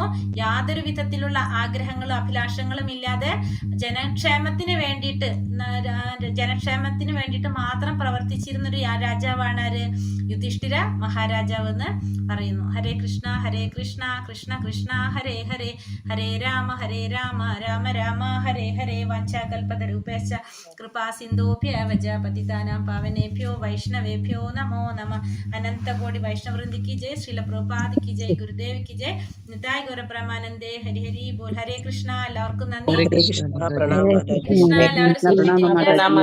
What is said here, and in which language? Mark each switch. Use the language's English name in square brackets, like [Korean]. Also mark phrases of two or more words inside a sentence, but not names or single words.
[Malayalam] യാതൊരു വിധത്തിലുള്ള ആഗ്രഹങ്ങളും അഭിലാഷങ്ങളും ഇല്ലാതെ ജനക്ഷേമത്തിന് വേണ്ടിയിട്ട് മാത്രം പ്രവർത്തിച്ചിരുന്ന ഒരു രാജാവാണ് ആര്? യുധിഷ്ഠിര മഹാരാജാവ് എന്ന് പറയുന്നു. [Sanskrit] ഹരേ കൃഷ്ണ കൃഷ്ണ കൃഷ്ണ ഹരേ ഹരേ, ഹരേ രാമ രാമ രാമ ഹരേ ഹരേ. വാഞ്ചാകൽപതരൂപേശ്ച കൃപാ സിന്ധൂഭ്യവച പതിതാനാം പാവനേഭ്യോ വൈഷ്ണവേഭ്യോ നമോ നമഃ. [Hindi] അനന്തകോടി വൈഷ്ണവവൃന്ദ की जय. श्रील प्रभुपाद की जय. गुरुदेव की जय. [Bangla] নিতাই গৌর প্রেমানন্দে। হরি হরি বোল। হরে কৃষ্ণ. [Malayalam] എല്ലാവർക്കും നന്ദി. ഹരേ കൃഷ്ണ. കൃഷ്ണ എല്ലാവരും